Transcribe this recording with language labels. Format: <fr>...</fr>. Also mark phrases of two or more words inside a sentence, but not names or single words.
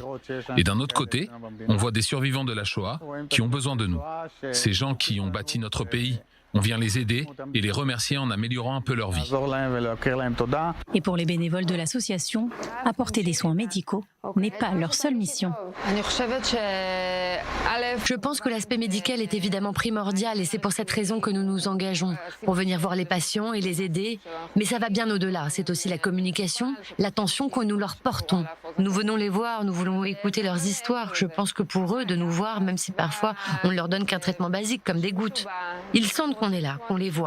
<fr>Et d'un autre côté, on voit des survivants de la Shoah qui ont besoin de nous. Ces gens qui ont bâti notre pays. On vient les aider et les remercier en améliorant un peu leur vie. Et pour les bénévoles de l'association, apporter des soins médicaux n'est pas leur seule mission.</fr> <he>אני חושבת שא'</he> <fr>Je pense que l'aspect médical est évidemment primordial et c'est pour cette raison que nous nous engageons, pour venir voir les patients et les aider. Mais ça va bien au-delà, c'est aussi la communication, l'attention que nous leur portons. Nous venons les voir, nous voulons écouter leurs histoires. Je pense que pour eux, de nous voir, même si parfois on ne leur donne qu'un traitement basique comme des gouttes, ils sentent qu'on est là, qu'on les voit.</fr>